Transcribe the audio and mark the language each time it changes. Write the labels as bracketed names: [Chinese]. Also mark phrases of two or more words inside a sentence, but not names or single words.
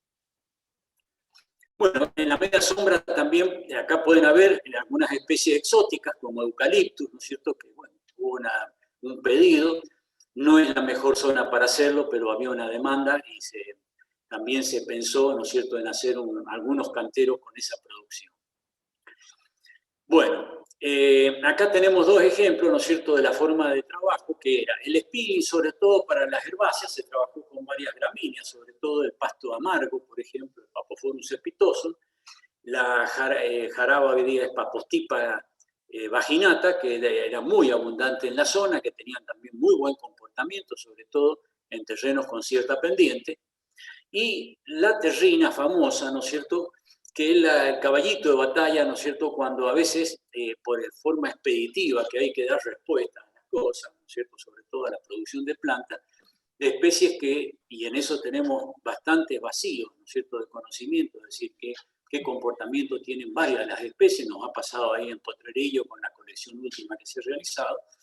[Spanish] Bueno, en la media sombra también, acá pueden haber algunas especies exóticas como eucaliptus, ¿no es cierto?, que bueno, hubo un pedido, No es la mejor zona para hacerlo, pero había una demanda y también se pensó, ¿no es cierto?, en hacer algunos canteros con esa producción. Bueno, acá tenemos dos ejemplos, ¿no es cierto?, de la forma de trabajo, que era el spilling, sobre todo para las herbáceas, se trabajó con varias gramíneas, sobre todo el pasto amargo, por ejemplo, el Papophorus cespitoso, la jaraba Papostipa vaginata, que era muy abundante en la zona, que tenían también muy buen comportamiento, sobre todo en terrenos con cierta pendiente, y la terrina famosa, ¿no es cierto?, que es el caballito de batalla, ¿no es cierto?, cuando a veces, por forma expeditiva, que hay que dar respuesta a las cosas, ¿no es cierto?, sobre todo a la producción de plantas, de especies que, y en eso tenemos bastantes vacíos, ¿no es cierto?, de conocimiento, es decir, qué comportamiento tienen varias de las especies, nos ha pasado ahí en Potrerillo con la colección última que se ha realizado.